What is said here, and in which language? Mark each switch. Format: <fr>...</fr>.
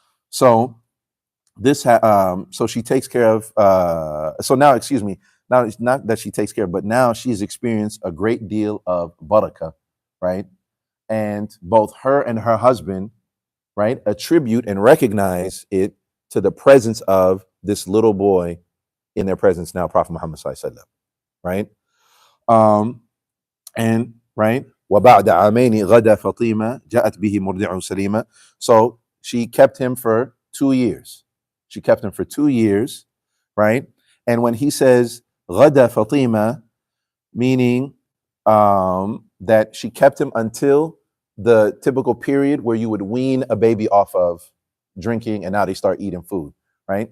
<en>So so she takes care of, now it's not that she takes care of, but now she's experienced a great deal of barakah, right? And both her and her husband, right, attribute and recognize it to the presence of this little boy in their presence now, Prophet Muhammad sallallahu alaihi wasallam, right? And right,</en> <ar>وَبَعْدَ عَامَيْنِ غَدَى فَطِيمَةٌ جَاءَتْ بِهِ مُرْضِعٌ سَلِيمًا.</ar> <en>So she kept him for 2 years. She kept him for 2 years, right? And when he says</en> <ar>غَدَى فَطِيمَةٌ,</ar> <en>meaning that she kept him until the typical period where you would wean a baby off of drinking and now they start eating food, right?</en>